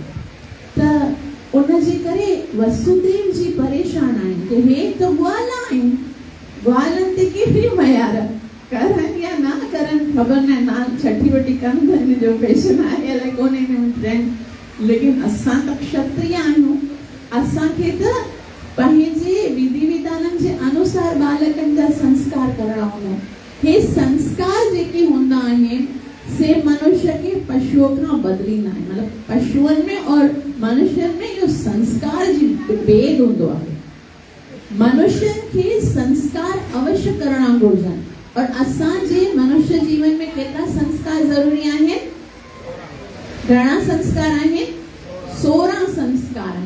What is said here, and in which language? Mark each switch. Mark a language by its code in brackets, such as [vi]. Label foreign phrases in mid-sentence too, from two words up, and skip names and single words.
[sd] त उनजे करे वसुदेव जी परेशान आहिनि कि हे त ग्वाला आहिनि, ग्वालनि ते कहिड़ी मयार करनि या न करनि ख़बर न, ना छठी वठी कनि त हिन जो फैशन आहे अलाए कोन्हे हिन में ट्रेंड, लेकिन असां त क्षत्रिय आहियूं, असांखे त पंहिंजे विधि विधाननि जे अनुसार बालकनि जा संस्कार करणा हूंदा आहिनि। हे संस्कार जेके हूंदा आहिनि से मनुष्य के पशुओं खां बदिलींदा आहिनि। मतलब पशुअनि में और मनुष्यनि में इहो संस्कार जी भेद हूंदो आहे। मनुष्यनि खे संस्कार अवश्य करणा घुरिजनि और असांजे मनुष्य जीवन में केतिरा संस्कार ज़रूरी आहिनि? घणा संस्कार आहिनि? 16 संस्कार आहिनि।